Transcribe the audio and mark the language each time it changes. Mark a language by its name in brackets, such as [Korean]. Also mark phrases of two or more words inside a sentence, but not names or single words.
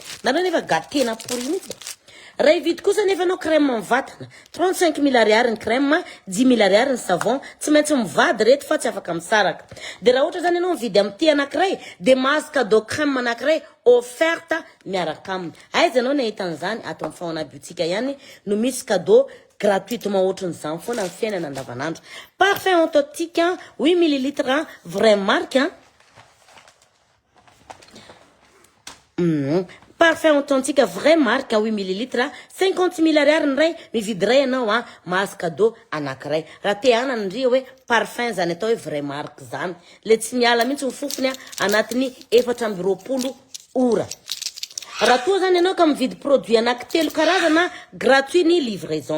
[Malagasy] Nareo nefa gatena pourri mihitsy. Raha vidy kosa nefa anao crème amin'ny vatana 35 000 ariary ny crème, 10 000 ariary ny savon, tsy maintsy mivady reto fa tsy afaka misaraka. De raha ohatra zany ianao mividy amin'ity anankiray de mahazo [French] cadeau crème [Malagasy] anankiray offerte miaraka aminy. Aiza ianao nahita an'izany ato amin'ny Faona Boutique ihany no misy [French] cadeau gratuitement [Malagasy] ohatran'izany foana amin'ny fiainana andavanandro. [French] Parfum authentique 8 ml vrai marque. Parfum authentique vrai marque 8 ml [Malagasy] 50 000 ariary ny ray, mividy ray ianao mahazo cadeau anankiray. Raha te hanana ndria hoe parfum zany atao hoe [French] vrai marque [Malagasy] zany, le tsy miala mihitsy ny fofony anatiny 420 ora. Raha toa zany ianao ka mividy produit anankitelo karazana, gratuit ny livraison.